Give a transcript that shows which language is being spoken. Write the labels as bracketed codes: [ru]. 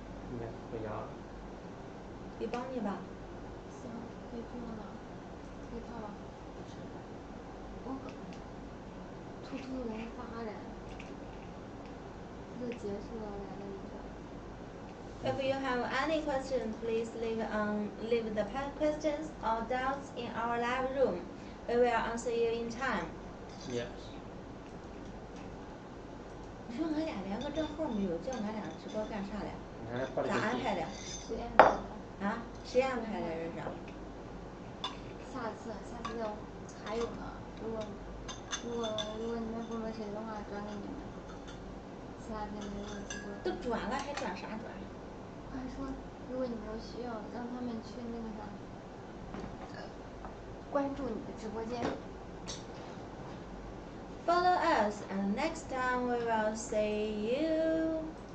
[zh] 应该回家了。给帮你吧。行，给Fiona，给他吧。我突突来8人，又结束了来了一个。 [en] If you have any questions, please leave the questions or doubts in our live room. We will answer you in time. Yes. [zh] 你说俺俩连个账号没有，叫俺俩直播干啥嘞？咋安排的？谁安排的？啊？谁安排的这是？下次还有呢。如果你们不说谁的话，转给你们。其他天没有直播。都转了还转啥转？我还说，如果你们有需要，让他们去那个啥，关注你的直播间。 [en] Follow us, and next time we will see you.